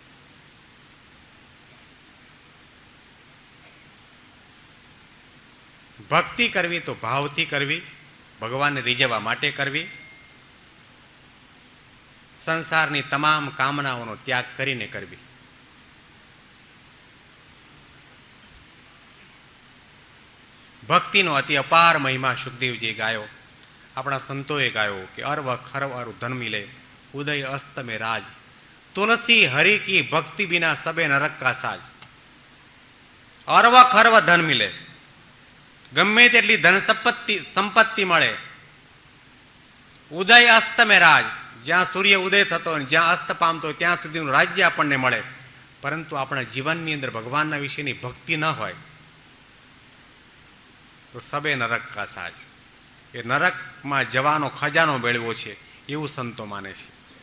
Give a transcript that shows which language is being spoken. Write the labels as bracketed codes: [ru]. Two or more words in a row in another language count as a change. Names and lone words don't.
[gu] ભક્તિ કરવી તો ભાવથી કરવી, ભગવાનને રીઝવવા માટે કરવી, સંસારની તમામ કામનાઓનો ત્યાગ કરીને કરવી. ભક્તિનો અતિ અપાર મહિમા સુખદેવજીએ ગાયો, આપણા સંતોએ ગાયો કે [awa] अर्व खर्व अरु धन मिले, उदय अस्त में राज, तुलसी हरि की भक्ति बिना सबे नरक का साज. अर्व खर्व धन मिले, [gu] ગમે તેટલી ધન સંપત્તિ મળે, [awa] उदय अस्त में राज, [gu] જ્યાં સૂર્ય ઉદય થતો હોય જ્યાં અસ્ત પામતો હોય ત્યાં સુધીનું રાજ્ય આપણને મળે, પરંતુ આપણા જીવનની અંદર ભગવાનના વિશેની ભક્તિ ન હોય તો [awa] सबे नरक का साज, [gu] એ નરકમાં જવાનો ખજાનો મેળવ્યો છે એવું સંતો માને છે.